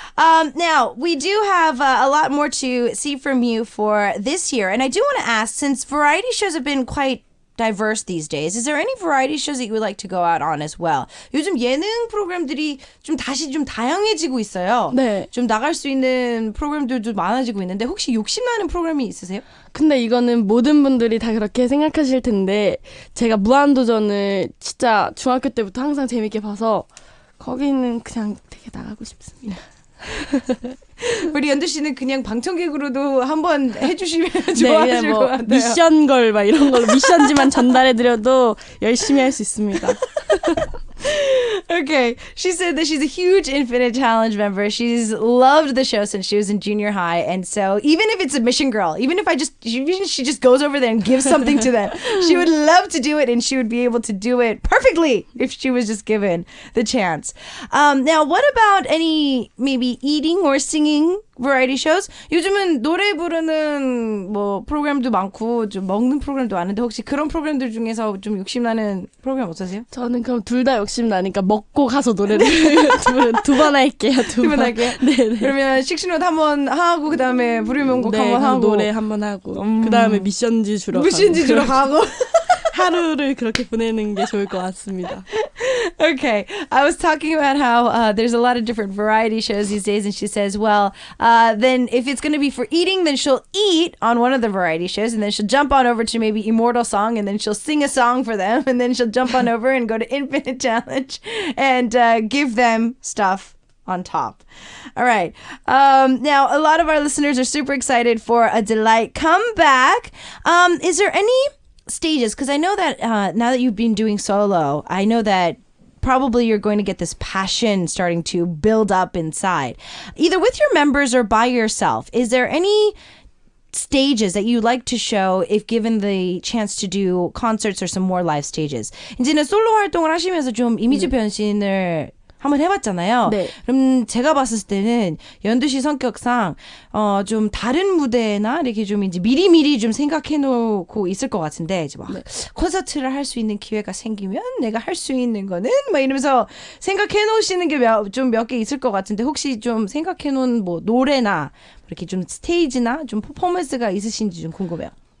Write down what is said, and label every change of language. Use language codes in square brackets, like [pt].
[en] Now, we do have a lot more to see from you for this year. And I do want to ask, since variety shows have been quite diverse these days, is there any variety shows that you would like to go out on as well? [ko] 요즘 예능 프로그램들이 다시 좀 다양해지고 있어요. 네. 좀 나갈 수 있는 프로그램들도 많아지고 있는데 혹시 욕심나는 프로그램이 있으세요? 근데 이거는 모든 분들이 다 그렇게 생각하실 텐데 제가 무한도전을 진짜 중학교 때부터 항상 재밌게 봐서 거기는 그냥 되게 나가고 싶습니다. 우리 연두 씨는 그냥 방청객으로도 한번 해주시면 좋아하실 것 같아요. 미션 걸 막 이런 걸로 미션지만 전달해드려도 열심히 할 수 있습니다. [en] Okay, she said that she's a huge Infinite Challenge member. She's loved the show since she was in junior high, and so even if it's a mission girl, even if she just goes over there and gives something to them, she would love to do it, and she would be able to do it perfectly if she was just given the chance. Now, what about any maybe eating or singing variety shows? [ko] 요즘은 노래 부르는 뭐 프로그램도 많고 좀 먹는 프로그램도 많은데 혹시 그런 프로그램들 중에서 좀 욕심나는 프로그램 없으세요? 저는 그럼 둘 다 욕심 나니까 먹고 가서 노래를 두 번 할게요. 두 번 할게요? 네네. 그러면 식신옷 한번 하고 그 다음에 부르면 곡 한번 하고 노래 한번 하고 그 다음에 미션지 주러 가고 하루를 그렇게 보내는 게 좋을 것 같습니다. [en] Okay, I was talking about how there's a lot of different variety shows these days, and she says, well, then if it's going to be for eating, then she'll eat on one of the variety shows, and then she'll jump on over to maybe Immortal Song, and then she'll sing a song for them, and then she'll jump on over and go to Infinite Challenge and give them stuff on top. All right. Now, a lot of our listeners are super excited for a Delight comeback. Is there any stages? Because I know that now that you've been doing solo, I know that probably you're going to get this passion starting to build up inside, either with your members or by yourself. Is there any stages that you like to show if given the chance to do concerts or some more live stages? [ko] 이제는 솔로 활동을 하시면서 좀 이미지 변신을 한번 해봤잖아요. 네. 그럼 제가 봤을 때는 연두 씨 성격상 좀 다른 무대나 이렇게 좀 이제 미리미리 좀 생각해놓고 있을 것 같은데 이제 막 콘서트를 할 수 있는 기회가 생기면 내가 할 수 있는 거는 막 이러면서 생각해놓으시는 게 좀 몇 개 있을 것 같은데 혹시 좀 생각해놓은 뭐 노래나 이렇게 좀 스테이지나 좀 퍼포먼스가 있으신지 좀 궁금해요.